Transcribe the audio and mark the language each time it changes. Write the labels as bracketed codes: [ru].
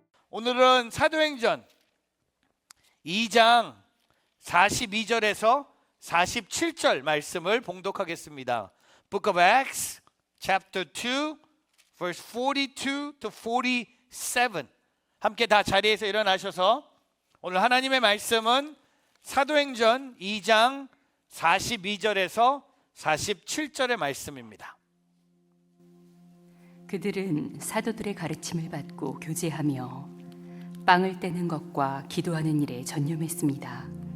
[ko] 오늘은 사도행전 2장 42절에서 47절 말씀을 봉독하겠습니다. [en] Book of Acts, chapter 2, verse 42 to 47. [ko] 함께 다 자리에서 일어나셔서 오늘 하나님의 말씀은 사도행전 2장 42절에서 47절의 말씀입니다. 그들은 사도들의 가르침을 받고 교제하며 빵을 떼는 것과 기도하는 일에 전념했습니다.